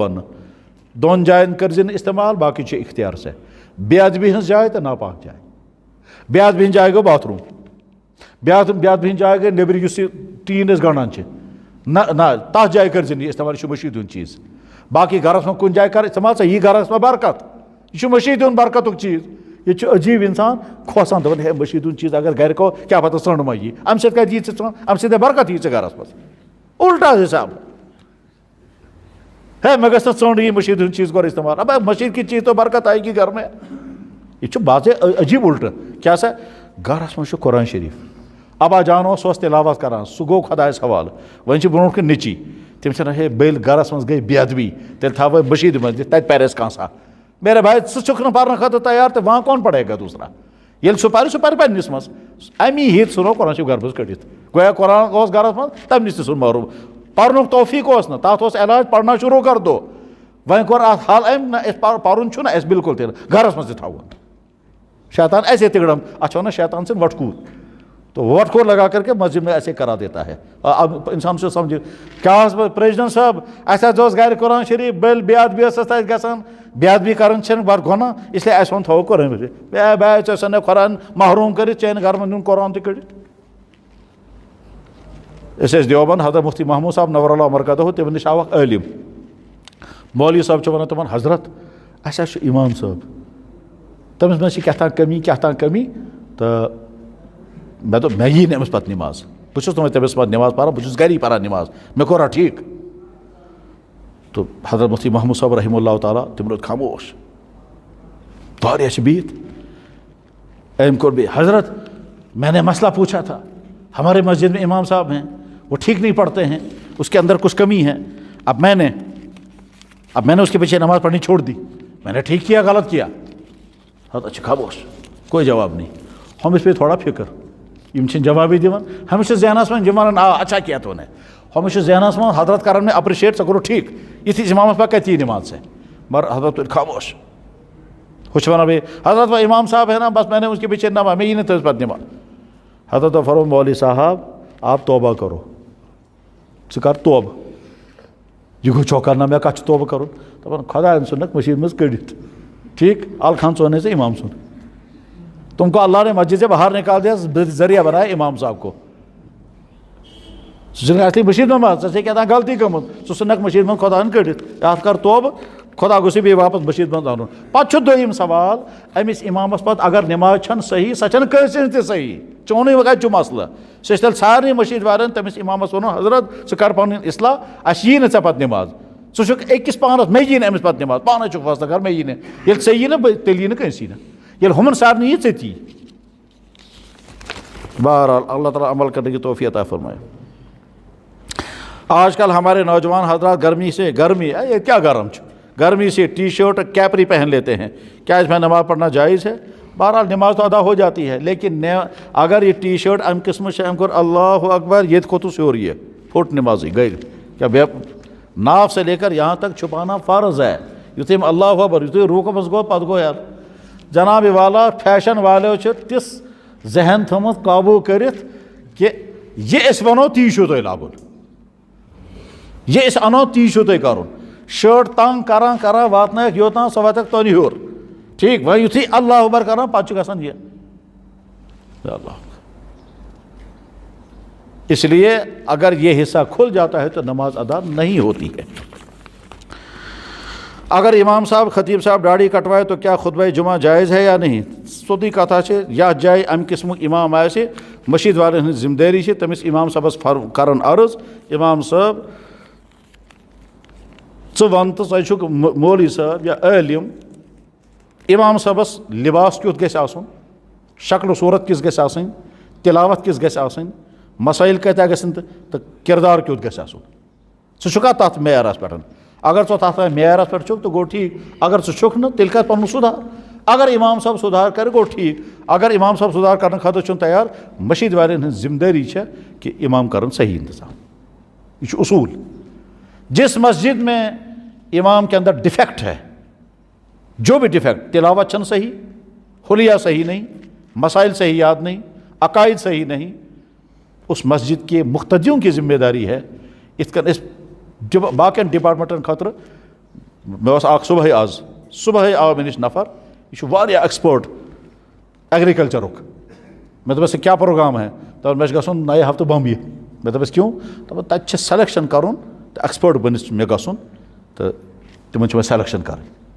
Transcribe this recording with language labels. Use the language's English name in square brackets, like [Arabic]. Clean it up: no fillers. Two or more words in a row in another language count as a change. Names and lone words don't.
[Kashmiri] وننہٕ 2 جاین کٔرزِ نہٕ استعمال باقٕے چھُ اختیار ژےٚ بے ادبی ہٕنٛز جاے تہٕ ناپاک جاے بے ادبی ہٕنٛز جاے گوٚو باتھ روٗم بے ادبی ہٕنٛز جاے گٔے نیٚبرِ یُس یہِ ٹیٖن أسۍ گنٛڈان چھِ نہ تتھ جایہِ کٔرزِ نہٕ یہِ استعمال یہِ چھُ مشیٖد ہُنٛد چیٖز باقٕے گرس منٛز کُنہِ جایہِ کر استعمال ژےٚ یی گرس منٛز برکت یہِ چھُ مشیٖد ہُنٛد برکتُک چیٖز ییٚتہِ چھُ عجیٖب اِنسان کھوژان دپان ہے مشیٖد ہُنٛد چیٖز اگر گرِ کھو کیٛاہ پتہٕ ژٔنٛڈ ما یی امہِ سۭتۍ کتہِ یی ژےٚ ژٔنٛڈ امہِ سۭتۍ برکت یی ژےٚ گرس منٛز الٹا حساب ہے مےٚ گژھِ نہٕ ژٔنٛڈ یی مشیٖد ہُنٛد چیٖز کوٚر استعمال [Urdu] اب مشیٖد کی چیٖز تو برکت آئے گی گھر میں [Kashmiri] یہِ چھُ باضے عجیٖب الٹہٕ کیٛاہ سا گرس منٛز چھُ قرآن شریٖف ابا جان اوس سُہ اوس تلاوت کران سُہ گوٚو خۄدایس حوالہٕ وۄنۍ چھِ برونٛٹھ کُن نیٚچی تِم چھِ ہے بیٚیہِ گرس منٛز گٔے بے ادبی تیٚلہِ تھاوَے مشیٖدِ منٛز دِتھ تتہِ پرِ اَسہِ کانٛہہ سا [Urdu] میرے بھائی [Kashmiri] ژٕ چھُکھ نہٕ پرنہٕ خٲطرٕ تیار تہٕ [Urdu] وہاں کون پڑے گا دوسرا [Kashmiri] ییٚلہِ سُہ پَرِ پنٛنِس منٛز اَمی ہیٚتۍ ژھٕنو قۄران شریٖف گرٕ منٛز کٔڑِتھ گویا قۄران اوس گرس منٛز تَمہِ نِش تہِ ژھُن محروٗم پَرنُک توفیٖق اوس نہٕ تَتھ اوس علاج [Urdu] پَرنا شروٗع کر دو [Kashmiri] وۄنۍ کوٚر اَتھ حل أمۍ نہ اَسہِ پَرُن چھُنہٕ اَسہِ بِلکُل تہِ نہٕ گرس منٛز تہِ تھاوُن [Urdu] شیطان ایسے تگڑم اچھا نا شیطان سے وٹکور تو وٹکور لگا کر کے مسجد میں ایسے کرا دیتا ہے اب انسان سے سمجھے کیا پریزیڈنٹ صاحب [Kashmiri] اَسہِ گھر قرآن شریف بل بیاد بھی ٲسۍ تَتہِ گژھان بیاد بھی کران چھنہٕ بڑٕ گۄناہ اسلیے اَسہِ ووٚن تھاوو قرآن شریٖف ژےٚ ژھٕنَکھ قرآن محروٗم کٔرِتھ ژےٚ گھرٕ منٛز نیُن قرآن تہِ کٔڑِتھ أسۍ ٲسۍ دیوبند حضرت مفتی محمود صاحب نور اللہ مرکزہُ تِمن نِش آو اکھ عٲلِم مولوی صٲب چھُ وَنان تِمن حضرت اَسہِ حظ چھُ اِمام صٲب تٔمِس منٛز چھِ کیٛاہ تام کمی تہٕ مےٚ دوٚپ مےٚ یی نہٕ أمِس پَتہٕ نٮ۪ماز بہٕ چھُس نہٕ وۄنۍ تٔمِس پَتہٕ نٮ۪ماز پَران بہٕ چھُس گَری پَران نٮ۪ماز مےٚ کوٚرا ٹھیٖک تو حضرت مفتی محمود صٲب رحمہ اللہ تعالیٰ تِم روٗدۍ خاموش واریاہ چھِ بِہِتھ أمۍ کوٚر بیٚیہِ حضرت [Urdu] میں نے مسئلہ پوچھا تھا ہمارے مسجد میں امام صاحب ہیں وہ ٹھیک نہیں پڑھتے ہیں اس کے اندر کچھ کمی ہے اب میں نے اس کے پیچھے نماز پڑھنی چھوڑ دی میں نے ٹھیک کیا غلط کیا حضرت اچھا خاموش کوئی جواب نہیں [Kashmiri] ہمس پہ تھوڑا فکر یم چھِنہٕ جوابی دِوان ہمس چھِ ذہنس منٛز یِم وَنان [Urdu] اچھا کیا تو نے [Kashmiri] ہمس چھِ ذہنس منٛز حضرت کرن مےٚ اپرِشیٹ ژےٚ کوٚرُتھ ٹھیک یِتھِس اِمامس پتہٕ کتہِ یی نٮ۪ماز ژےٚ مگر حضرت تُلۍ خاموش ہُہ چھُ وَنان بیٚیہِ حضرت [Urdu] وہ امام صاحب ہے نا بس میں نے اس کے پیچھے نماز [Kashmiri] مےٚ یی نہٕ تٔمِس پتہٕ نٮ۪ماز حضرت فرموو [Urdu] مولوی صاحب آپ توبہ کرو [Kashmiri] ژٕ کر توبہٕ یہِ گوٚو چوکر نہ مےٚ کتھ چھُ توبہٕ کرُن دپان خۄداین ژھُنکھ مٔشیٖد منٛز کٔڑِتھ ٹھیک الخان ژون ہے امام ژھُن [Urdu] تم کو اللہ نے مسجد سے باہر نکال دیا ذریعہ بنایا امام صاحب کو [Kashmiri] ژٕ اصلی مٔشیٖد منٛز ژےٚ چھے کیٛاہ تام غلطی گٔمٕژ ژٕ ژھُنکھ مٔشیٖد منٛز خۄداین کٔڑِتھ اَتھ کر توبہٕ خۄدا گوٚژھُے بیٚیہِ واپس مٔشیٖد منٛز اَنُن پتہٕ چھُ دوٚیِم سوال أمِس اِمامس پتہٕ اگر نٮ۪ماز چھنہٕ صحیح سۄ چھنہٕ کٲنٛسہِ ہٕنٛز تہِ صحیح چونُے کتہِ چھُ مسلہٕ سُہ چھِ تیٚلہِ سارنٕے مٔشیٖد والٮ۪ن تٔمِس اِمامس ووٚنُن حضرت ژٕ کر پنٕنۍ اصلاح اَسہِ یی نہٕ ژےٚ پتہٕ نٮ۪ماز ژٕ چھُکھ أکِس پانس مےٚ یی نہٕ أمِس پتہٕ نٮ۪ماز پانے چھُکھ فٲصلہٕ کر مےٚ یی نہٕ ییٚلہِ ژےٚ یی نہٕ تیٚلہِ یی نہٕ کٲنٛسی نہٕ ییٚلہِ ہُمن سارنٕے یی ژےٚ تہِ یی بہرحال [Urdu] اللہ تعالیٰ عمل کرنے کی توفیق عطا فرمائے آج کل ہمارے نوجوان حضرات گرمی یہ کیا گرم گرمی سے ٹی شرٹ کیپری پہن لیتے ہیں کیا اس میں نماز پڑھنا جائز ہے بہرحال نماز تو ادا ہو جاتی ہے لیکن اگر یہ ٹی شرٹ ام قسم سے اللہ اکبر یہ کھوتس ہو رہی ہے پھوٹ نمازی گئی کیا ناف سے لے کر یہاں تک چھپانا فرض ہے [Kashmiri] یُتھُے اللہ اکبر یُتھُے روٗکمس گوٚو پتہٕ گوٚو یار جناب والا فیشن والیو چھِ تِژھ ذہن تھٲومٕژ قابوٗ کٔرِتھ کہِ یہِ أسۍ وَنو تی چھُو تۄہہِ لاگُن یہِ أسۍ اَنو تی چھُو تۄہہِ کَرُن شٲٹ تنگ کران واتنٲیکھ یوٚتام سۄ واتٮ۪کھ تۄنہِ ہیوٚر ٹھیٖک وۄنۍ یُتھُے اللہ اکبر کران پتہٕ چھُ گژھان یہِ اللہ [Urdu] اس لیے اگر یہ حصہ کھل جاتا ہے تو نماز ادا نہیں ہوتی ہے اگر امام صاحب خطیب صاحب داڑھی کٹوائے تو کیا خطبہ جمعہ جائز ہے یا نہیں [Kashmiri] سیوٚدُے کتھا چھِ یتھ جایہِ امہِ قٕسمُک امام آسہِ مٔشیٖد والٮ۪ن ہٕنٛز ذمہٕ دٲری چھِ تٔمِس امام صٲبس کران عرض امام صٲب ژٕ وَن تہٕ ژٕ چھُکھ مولوی صٲب یا عٲلِم امام صٲبس لباس کیُتھ گژھِ آسُن شکل و صوٗرت کِژھ گژھِ آسٕنۍ تِلاوت کِژھ گژھِ آسٕنۍ مسٲیِل کۭتیاہ گژھن تہٕ کِردار کیُتھ گژھِ آسُن ژٕ چھُکھا تتھ معیارس پٮ۪ٹھ اگر ژٕ تتھ معیارس پٮ۪ٹھ چھُکھ تہٕ گوٚو ٹھیٖک اگر ژٕ چھُکھ نہٕ تیٚلہِ کر پنُن سُدھار اگر امام صٲب سُدھار کرِ گوٚو ٹھیٖک اگر امام صٲب سُدھار کرنہٕ خٲطرٕ چھُنہٕ تیار مٔشیٖد والٮ۪ن ہٕنٛز ذمہٕ دٲری چھےٚ کہِ امام کرن صحیح انتظام یہ چھُ اصوٗل [Urdu] جس مسجد میں امام کے اندر ڈیفیکٹ ہے جو بھی ڈیفیکٹ [Kashmiri] تلاوت چھنہٕ صحیح [Urdu] حلیہ صحیح نہیں مسائل صحیح یاد نہیں عقائد صحیح نہیں اس مسجد کے مقتدیوں کی ذمہ داری ہے [Kashmiri] یِتھ کٔنۍ أسۍ باقین ڈپارٹمنٹن خٲطرٕ مےٚ اوس اکھ صبحٲے آو مےٚ نِش نفر یہِ چھُ واریاہ ایکسپٲرٹ ایگرِکلچرُک مےٚ دوٚپُس کیٛاہ پروگرام ہے دپان مےٚ چھُ گژھُن نَیہِ ہفتہٕ بمبیہِ مےٚ دوٚپُس کیوں دپان تتہِ چھِ سلیکشن کرُن تہٕ ایکسپٲرٹ بٔنِتھ چھُ مےٚ گژھُن تہٕ تِمن چھِ وۄنۍ سلیکشن کرٕنۍ